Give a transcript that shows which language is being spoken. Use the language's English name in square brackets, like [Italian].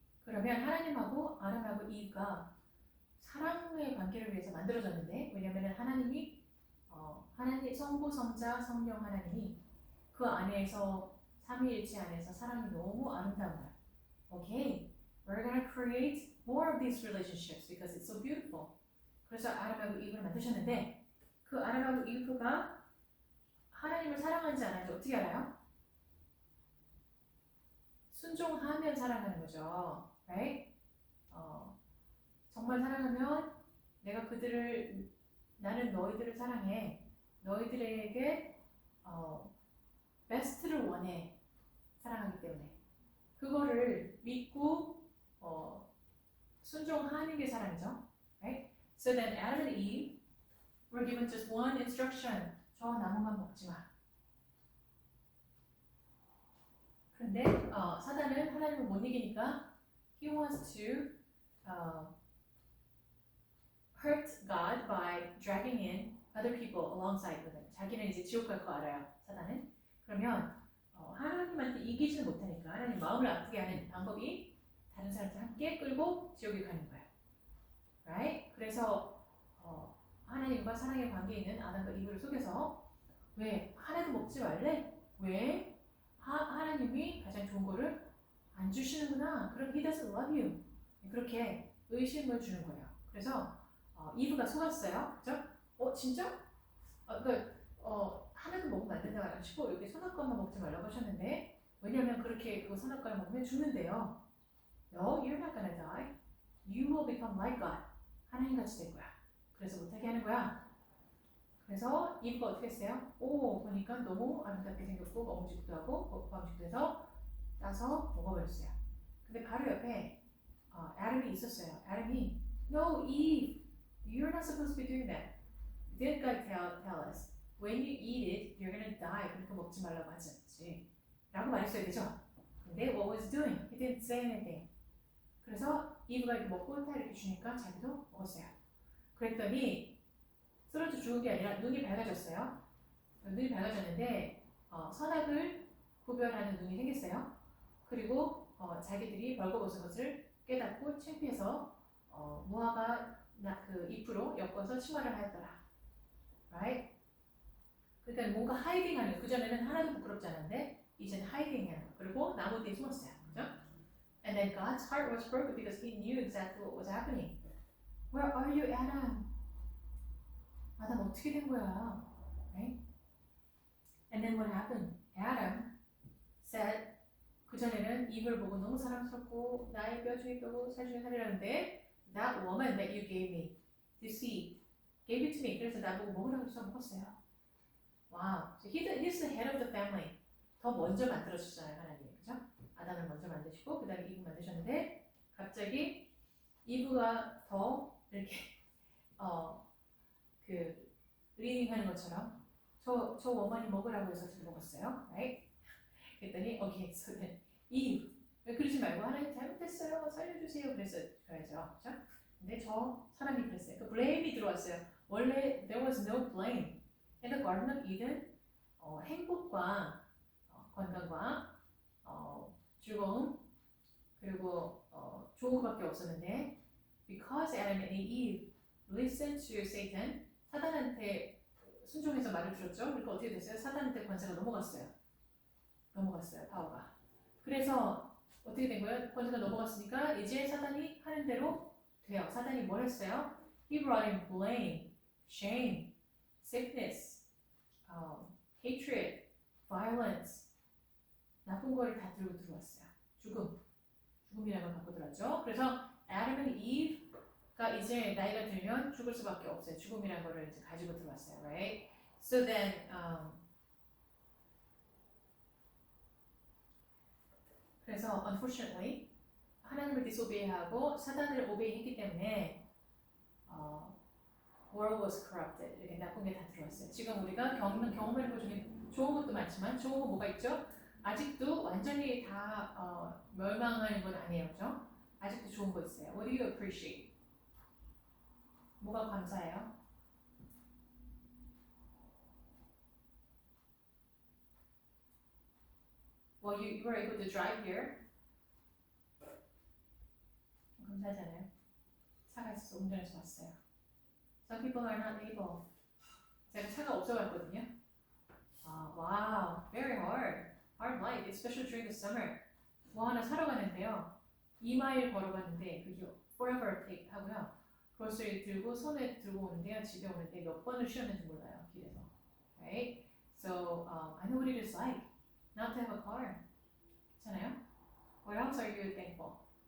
[Korean] 그러면 하나님하고 아담하고 이브가 사랑의 관계를 위해서 만들어졌는데 왜냐하면 하나님이 하나님 성부 성자 성령 하나님이 그 안에서 삼위일체 안에서 사랑이 너무 아름다운 거야. [English] Okay, we're gonna create more of these relationships because it's so beautiful. [Korean] 그래서 아담하고 이브를 만드셨는데 그 아담하고 이브가 하나님을 사랑하는지 안 하는지 어떻게 알아요? 순종하면 사랑하는 거죠, [English] right? [Korean] 정말 사랑하면 내가 나는 너희들을 사랑해. 너희들에게 베스트를 원해. 사랑하기 때문에. 그거를 믿고 순종하는 게 사랑이죠, right? [English] So then Adam and Eve were given just one instruction. [Korean] 저 나무만 먹지 마. 근데 사단은 하나님을 못 이기니까 [English] he wants to hurt God by dragging in other people alongside with him. [Korean] 자기는 이제 지옥 갈 거 알아요. 사단은. 그러면 하나님한테 이기지는 못하니까 하나님 마음을 아프게 하는 방법이 다른 사람들 함께 끌고 지옥에 가는 거예요. [English] Right? [Korean] 그래서 하나님과 사랑의 관계에 있는 아담과 이브를 속여서 왜 하나도 먹지 말래? 왜 하나님이 가장 좋은 거를 안 주시는구나. 그럼 [English] he doesn't love you. [Korean] 그렇게 의심을 주는 거예요. 그래서 이브가 속았어요. 그죠? 진짜? 하나도 먹으면 안 된다고 하시고 여기 선악과만 먹지 말라고 하셨는데 왜냐면 그렇게 그거 선악과를 먹으면 죽는데요. [English] No, you're not gonna die. You will become like God. [Korean] 하나님같이 될 거야. 그래서 못하게 하는 거야. 그래서 이브가 어떻게 했어요? 보니까 너무 아름답게 생겼고 먹음직도 하고 먹음직도 해서 따서 먹어버렸어요. 근데 바로 옆에 아담이 있었어요. [English] 아담이 No, Eve, you're not supposed to be doing that. Didn't God tell us when you eat it, you're gonna die. [Korean] 그러니까 먹지 말라고 하지 않지. 라고 말했어야 되죠. [English] 근데 what was he doing? He didn't say anything. [Korean] 그래서 이브가 이렇게 먹고 다 이렇게 주니까 자기도 먹었어요. 그랬더니 쓰러져 죽은 게 아니라 눈이 밝아졌어요. 눈이 밝아졌는데 선악을 구별하는 눈이 생겼어요. 그리고 자기들이 벌거벗은 것을 깨닫고 창피해서 무화과 그 잎으로 엮어서 치마를 하였더라. [English] Right? [Korean] 그러니까 뭔가 하이딩하는 그전에는 하나도 부끄럽지 않은데 이제는 하이딩하는 거. 그리고 나무 뒤에 숨었어요. 그죠? [English] And then God's heart was broken because he knew exactly what was happening. Where are you, Adam? [Korean] 아담 어떻게 된 거야? [English] Right? And then what happened? Adam said [Korean] 그전에는 이브를 보고 너무 사랑스럽고 나의 뼈 중에 뼈고 살 중에 살이라는데 [English] That woman that you gave me to see gave it to me. [Korean] 그래서 나보고 먹으라고 해서 먹었어요. [English] Wow. So he's the head of the family. [Korean] 더 먼저 만들어주잖아요, 하나님. 그죠? 아담을 먼저 만드시고, 그 다음에 이브 만드셨는데, 갑자기 이브가 더 이렇게, 리딩 하는 것처럼, 저 워먼이 먹으라고 해서 저 먹었어요. [English] Right? [Korean] 그랬더니, [English] okay, so then, Eve. [Korean] 그러지 말고, 하나님 잘못했어요. 살려주세요. 그랬어야죠. 그죠? 근데 저 사람이 그랬어요. 그 blame이 들어왔어요. 원래, [English] there was no blame. In the Garden of Eden, [Korean] 행복과 건강과 즐거움 그리고 좋은 것밖에 없었는데 [English] because Adam and Eve listened to Satan, [Korean] 사단한테 순종해서 말을 들었죠. 그러니까 어떻게 됐어요? 사단한테 권세가 넘어갔어요, 파워가. 그래서 어떻게 된 거예요? 권세가 넘어갔으니까 이제 사단이 하는 대로 돼요. 사단이 뭘 했어요? [English] He brought in blame, shame, sickness, hatred, violence, [Korean] 나쁜 거를 다 들고 들어왔어요. 죽음이라는 걸 갖고 들어왔죠. 그래서 Adam and Eve가 이제 나이가 들면 죽을 수밖에 없어요. 죽음이라는 거를 이제 가지고 들어왔어요, [English] right? So then, [Korean] 그래서 [English] unfortunately [Korean] 하나님을 disobey하고 사단을 obey했기 때문에 [English] world was corrupted. [Korean] 이렇게 나쁜 게 다 들어왔어요. 지금 우리가 경험하는 것 중에 좋은 것도 많지만 좋은 거 뭐가 있죠? 아직도 완전히 다 멸망하는 건 아니에요, 그죠? 아직도 좋은 거 있어요. [English] What do you appreciate? [Korean] 뭐가 감사해요? [English] Well, you were able to drive here. [Korean] 감사하잖아요. 차가 있어서 운전해서 왔어요. [English] Some people are not able. [Korean] 제가 차가 없어갔거든요. [English] Wow, very hard life, especially during the summer. [Korean] 뭐 하나 사러 가는데요. 2마일 걸어갔는데 그게 [English] forever take [Korean] 하고요. grocery 들고 손에 들고 오는데요. 집에 오는데 몇 번을 쉬었는지 몰라요, 길에서. [English] Right? So I know what it is like not to have a car. [Korean] 괜찮아요? [English] What else are you thankful?